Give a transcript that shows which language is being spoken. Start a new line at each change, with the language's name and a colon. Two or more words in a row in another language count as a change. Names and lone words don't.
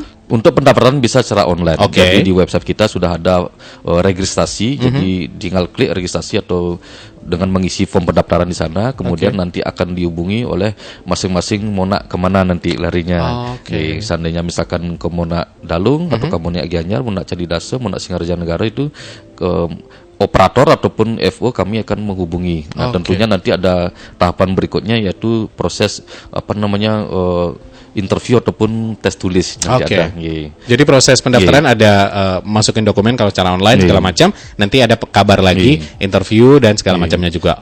Indonesian: Untuk pendaftaran bisa secara online. Oke. Jadi di website kita sudah ada registrasi. Jadi tinggal klik registrasi atau dengan mengisi form pendaftaran di sana. Kemudian nanti akan dihubungi oleh masing-masing Monak kemana nanti larinya. Oke. Seandainya misalkan ke Monak Dalung atau ke Monak Gianyar, Monak Cadidase, Monak Singareja Negara itu ke operator ataupun FO kami akan menghubungi. Nah, Oke. tentunya nanti ada tahapan berikutnya yaitu proses interview ataupun tes tulis nanti Oke. ada. Nggih. Jadi proses pendaftaran ada masukin dokumen kalau secara online segala macam, nanti ada kabar lagi, interview dan segala macamnya juga.